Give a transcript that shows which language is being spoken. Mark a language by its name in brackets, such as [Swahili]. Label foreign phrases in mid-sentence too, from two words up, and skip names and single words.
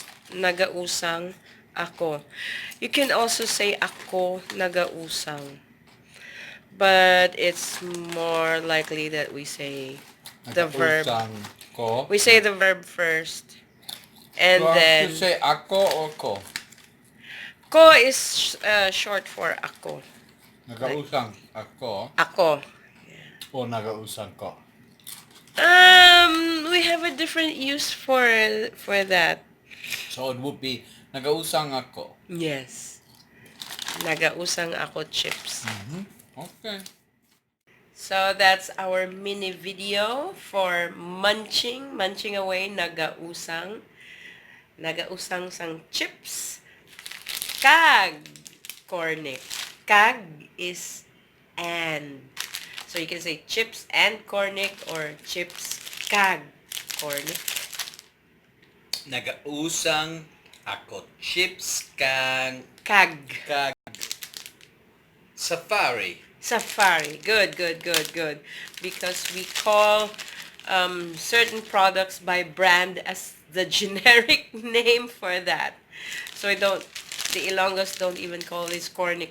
[Hiligaynon] Nagausang ako. [English] You can also say [Hiligaynon] ako nagausang. [English] But it's more likely that we say the verb. [Hiligaynon] Nagausang ko? [English] We say the verb first. And So then... you say ako or ko? Ko is short for ako. [Hiligaynon] Nagausang ako? Ako. O nagausang ko? [English] We have a different use for that. So it would be [Hiligaynon] nagausang ako. Yes. Nagausang ako chips. [English] Okay. So that's our mini video for munching away [Hiligaynon] nagausang sang chips. [English] Kag cornic. Kag is and. So you can say chips and cornic or chips kag cornic. [Hiligaynon] Nagausang ako chips kang Kag. kag safari. [English] Safari. Good, good, good, good. Because we call certain products by brand as the generic name for that. So the Ilonggos don't even call this cornic.